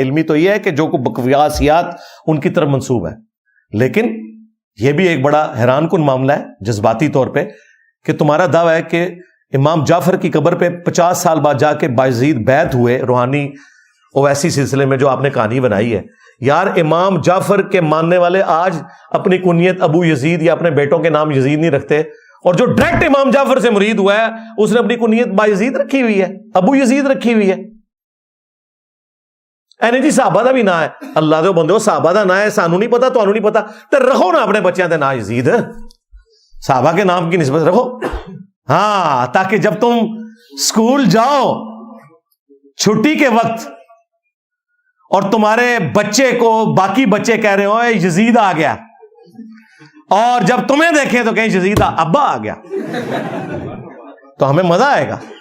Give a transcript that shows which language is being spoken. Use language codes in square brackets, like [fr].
[ur] علمی تو یہ ہے کہ جو کو بکواسیات ان کی طرف منسوب ہے، لیکن یہ بھی ایک بڑا حیران کن معاملہ ہے جذباتی طور پہ کہ تمہارا دعویٰ ہے کہ امام جعفر کی قبر پہ 50 سال بعد جا کے بایزید بیعت ہوئے روحانی اویسی سلسلے میں جو آپ نے کہانی بنائی ہے. یار امام جعفر کے ماننے والے آج اپنی کنیت ابو یزید یا اپنے بیٹوں کے نام یزید نہیں رکھتے، اور جو ڈائریکٹ امام جعفر سے مرید ہوا ہے اس نے اپنی کنیت بایزید رکھی ہوئی ہے، ابو یزید رکھی ہوئی ہے. [pa] جی صحابہ دا بھی نہ ہے، اللہ دے بندے صحابہ دا نہ ہے، سانو نہیں پتا تانوں نہیں پتا، تے رکھو نا اپنے بچیاں دے نام یزید، [ur] صحابہ کے نام کی نسبت رکھو. ہاں تاکہ جب تم اسکول جاؤ چھٹی کے وقت اور تمہارے بچے کو باقی بچے کہہ رہے ہو یزید آ گیا، اور جب تمہیں دیکھیں تو کہیں یزید ابا آ گیا، تو ہمیں مزہ آئے گا.